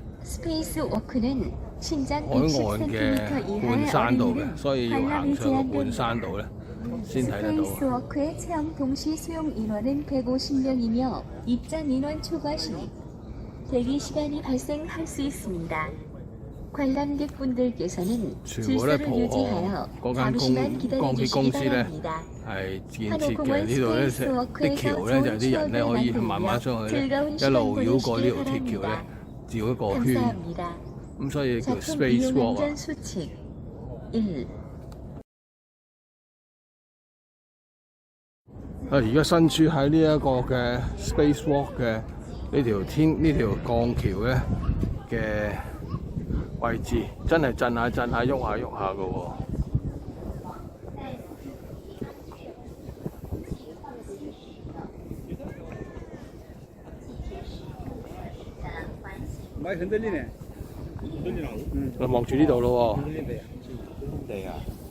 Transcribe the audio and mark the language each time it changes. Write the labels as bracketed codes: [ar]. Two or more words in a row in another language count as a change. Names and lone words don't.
[yue] 海岸嘅半山度嘅，所以要行上個半山度咧先睇得到。 [ko] 스페이스워크의 체험 동시 수용 인원은 150명이며 입장 인원 초과 시 대기 시간이 발생할 수 있습니다. 관람객분들께서는 질서를 유지하여 잠시만 기다려주시기 바랍니다. [yue] 係建設嘅，呢度咧啲橋咧就係啲人咧可以慢慢上去咧，一路繞過呢條鐵橋咧，繞一個圈，咁所以叫 Space Walk 啊。而家身處喺呢一個嘅 Space Walk 嘅呢條鋼橋咧嘅位置，真係震下震下，喐下喐下嘅喎。 [ko] 많이 흔들리네. 흔들리라고? 응. [yue] 我望住呢度咯喎。 [ko] 흔들린대. [yue] 地啊！